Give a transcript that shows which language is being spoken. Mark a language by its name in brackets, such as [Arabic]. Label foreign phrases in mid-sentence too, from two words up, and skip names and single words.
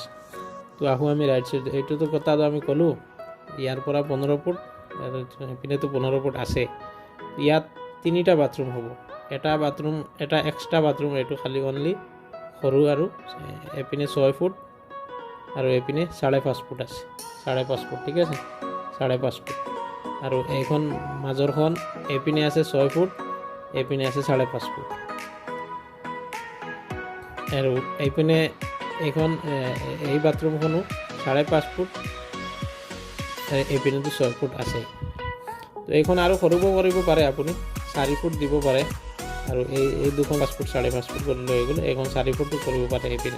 [Assamese] তো আহোঁ আমি ৰাইট সাইড এইটোতো কথাটো আমি ক'লোঁ ইয়াৰ পৰা 15 ফুট এপিনেতো 15 ফুট আছে। ইয়াত 3টা বাথৰুম হ'ব এটা [English] extra bathroom [Assamese] এইটো খালি অনলি সৰু আৰু এপিনে 6 ফুট আৰু এপিনে 5.5 ফুট আছে 5.5 ফুট। [Hindi] ठीक है। 5.5 फुट और [Assamese] এইখন মাজৰখন এপিনে আছে 6 ফুট এপিনে আছে 5.5 ফুট আৰু এইপিনে এইখন এই বাথৰুমখনো 5.5 ফুট এপিনেতো 6 ফুট আছে। তো এইখন আৰু সৰুব কৰিব পাৰে আপুনি 4 ফুট দিব পাৰে আৰু এই দুখন 5 ফুট 5.5 ফুট কৰি লৈ গ'লে এইখন 4 ফুট কৰিব পাৰে এইপিনে।